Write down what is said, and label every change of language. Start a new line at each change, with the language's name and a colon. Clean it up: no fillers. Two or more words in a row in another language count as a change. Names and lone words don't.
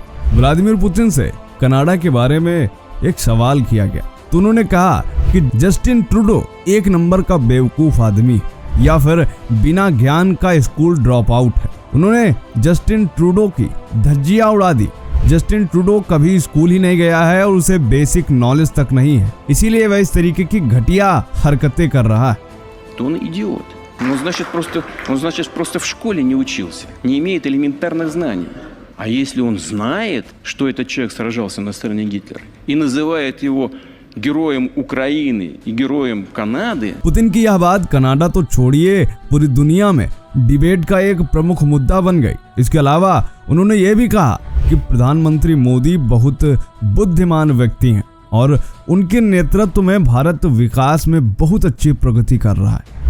Hindi: व्लादिमीर पुतिन से कनाडा के बारे में एक सवाल किया गया तो उन्होंने कहा कि जस्टिन ट्रूडो एक नंबर का बेवकूफ आदमी या फिर बिना ज्ञान का
English: school drop out
Hindi: है। उन्होंने जस्टिन ट्रूडो की धज्जियां उड़ा दी। जस्टिन ट्रूडो कभी स्कूल ही नहीं गया है और उसे
English: basic knowledge
Hindi: तक नहीं है, इसीलिए वह इस तरीके की घटिया हरकतें कर रहा है।
Russian: तो он идиот. Он значит просто в школе не учился, не имеет элементарных знаний. А если он знает, что этот человек сражался на стороне Гитлера и называет его героем Украины и героем Канады।
Hindi: पुतिन की यह बात कनाडा तो छोड़िए, पूरी दुनिया में डिबेट का एक प्रमुख मुद्दा बन गई। इसके अलावा उन्होंने ये भी कहा कि प्रधानमंत्री मोदी बहुत बुद्धिमान व्यक्ति हैं और उनके नेतृत्व में भारत विकास में बहुत अच्छी प्रगति कर रहा है।